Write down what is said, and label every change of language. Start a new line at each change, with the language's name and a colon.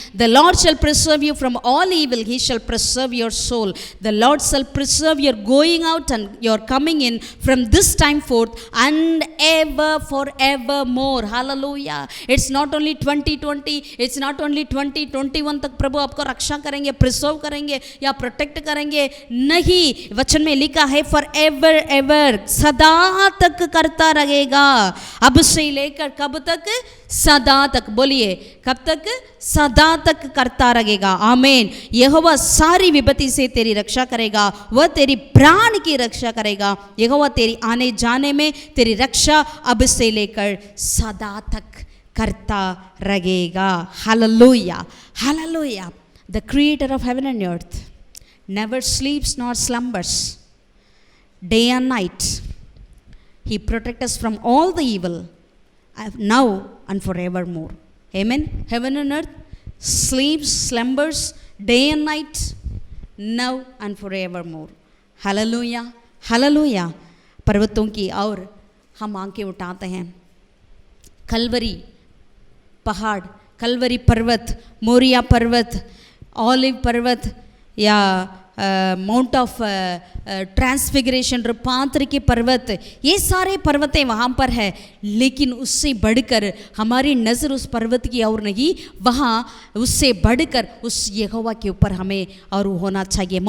English: The Lord shall preserve you from all evil. He shall preserve your soul. The Lord shall preserve your going out and your coming in from this time forth and ever forevermore. Hallelujah. It's not only 2020. It's not only 2021
Hindi: तक प्रभु आपको रक्षा करेंगे, preserve करेंगे या protect करेंगे। नहीं, वचन में लिखा है
English: for ever ever,
Hindi: सदा तक करता रहेगा। अब से लेकर कब तक? सदा तक। बोलिए कब तक? सदा तक करता रहेगा। आमीन। यहोवा सारी विपत्ति से तेरी रक्षा करेगा, वह तेरी प्राण की रक्षा करेगा। यहोवा तेरी आने जाने में तेरी रक्षा अब से लेकर सदा तक करता रहेगा। Hallelujah, hallelujah.
English: The creator of heaven and earth never sleeps nor slumbers. Day and night he protects us from all the evil, now and forevermore. Amen. Heaven and earth sleeps, slumbers, day and night, now and forevermore.
Hindi: Hallelujah, hallelujah. पर्वतों की और हम आंखें उठाते हैं, कलवरी पहाड़, कलवरी पर्वत, मोरिया पर्वत, ऑलिव पर्वत या माउंट ऑफ ट्रांसफिगरेशन, रूपांतर के पर्वत, ये सारे पर्वतें वहाँ पर है, लेकिन उससे बढ़कर हमारी नज़र उस पर्वत की और नहीं, वहाँ उससे बढ़कर उस यहोवा के ऊपर हमें और होना चाहिए।